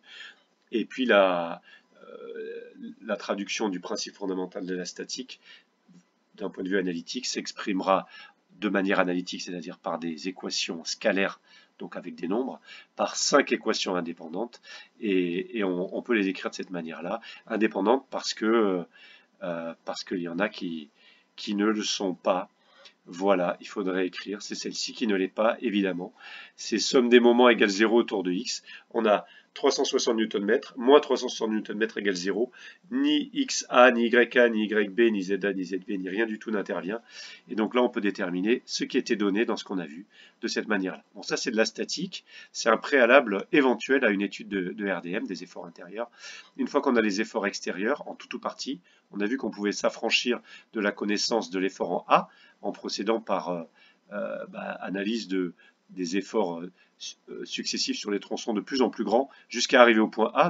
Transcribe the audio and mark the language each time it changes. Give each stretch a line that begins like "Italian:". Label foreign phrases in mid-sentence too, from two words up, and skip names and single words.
French: Et puis la traduction du principe fondamental de la statique, d'un point de vue analytique, s'exprimera de manière analytique, c'est-à-dire par des équations scalaires, donc avec des nombres, par 5 équations indépendantes, et on peut les écrire de cette manière-là, indépendantes parce qu'il y en a qui ne le sont pas. Voilà, il faudrait écrire, c'est celle-ci qui ne l'est pas, évidemment. C'est somme des moments égale 0 autour de x. On a 360 Nm, moins 360 Nm égale 0. Ni XA, ni YA, ni YB, ni ZA, ni ZB, ni rien du tout n'intervient. Et donc là, on peut déterminer ce qui était donné dans ce qu'on a vu de cette manière-là. Bon, ça, c'est de la statique. C'est un préalable éventuel à une étude de RDM, des efforts intérieurs. Une fois qu'on a les efforts extérieurs, en tout ou partie, on a vu qu'on pouvait s'affranchir de la connaissance de l'effort en A, en procédant par analyse des efforts successifs sur les tronçons de plus en plus grands, jusqu'à arriver au point A.